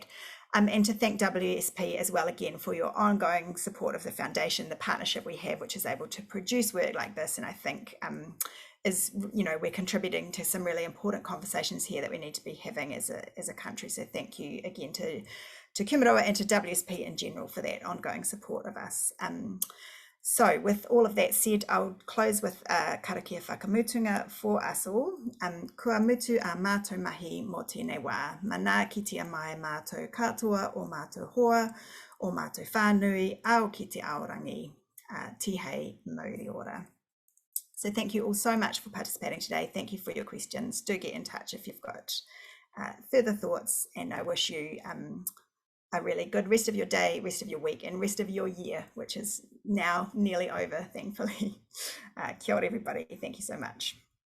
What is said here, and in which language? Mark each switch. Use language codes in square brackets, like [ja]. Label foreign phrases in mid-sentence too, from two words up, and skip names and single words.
[en] And to thank WSP as well again for your ongoing support of the foundation, the partnership we have, which is able to produce work like this, and I think is, you know, we're contributing to some really important conversations here that we need to be having as a country. So thank you again to Kumeroa and to WSP in general for that ongoing support of us. So with all of that said, I'll close with [mi] karakia whakamutunga [en] for us all. [mi] Kua mutu a mātou mahi mo tēnei wā. Mana ki te mai mātou katoa o mātou hoa, o mātou whānui, ao ki te aorangi. Tihei mauri ora. [en] So thank you all so much for participating today. Thank you for your questions. Do get in touch if you've got further thoughts, and I wish you a really good rest of your day, rest of your week, and rest of your year, which is now nearly over, thankfully. [mi] Kia ora, [en] everybody. Thank you so much.